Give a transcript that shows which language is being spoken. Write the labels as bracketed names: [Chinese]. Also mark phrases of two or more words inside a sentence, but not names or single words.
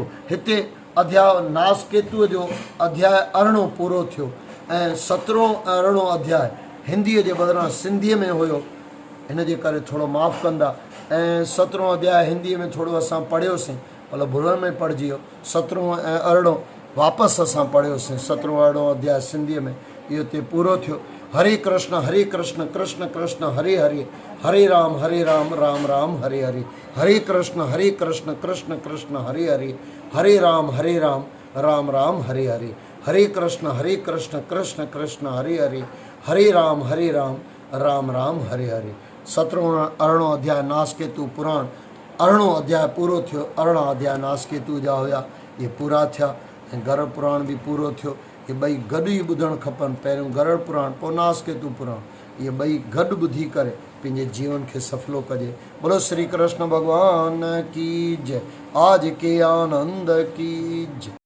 [Sindhi] हिते अध्याय नासकेतुअ जो अध्याय अरिड़ो पूरो थियो ऐं 17 ऐं 18 अध्याय हिंदीअ जे बदिरां सिंधीअ में हुयो, हिन जे करे थोरो माफ़ु कंदा। ऐं 17 अध्याय हिंदीअ में थोरो असां पढ़ियोसीं, मतिलबु भुलण में पढ़िजी वियो। 17 ऐं 18 वापसि असां पढ़ियोसीं। 17 18 अध्याय सिंधीअ में इहो हिते पूरो थियो। [Sanskrit] हरे कृष्ण कृष्ण कृष्ण हरे हरे, हरे राम राम राम हरे हरे, हरे कृष्ण कृष्ण कृष्ण हरे हरे, हरे राम राम राम हरे हरे, हरे कृष्ण कृष्ण कृष्ण हरे हरे, हरे राम राम राम हरे हरे। [Sindhi] 17 18 अध्याय नासकेतु पुराण, 18 अध्याय पूरो थियो। 18 अध्याय नासकेतु जा हुया, ये पूरा थिया ऐं घर पुराण बि पूरो थियो। ये ॿई गॾु ई ॿुधणु खपनि। पहिरियों गरुड़ पुराण पोइ नासकेतु पुराण, ये ॿई गॾु ॿुधी करे पंहिंजे जीवन खे सफलो कजे। [Hindi] बोलो श्री कृष्ण भगवान की जय। आज के आनंद की जय।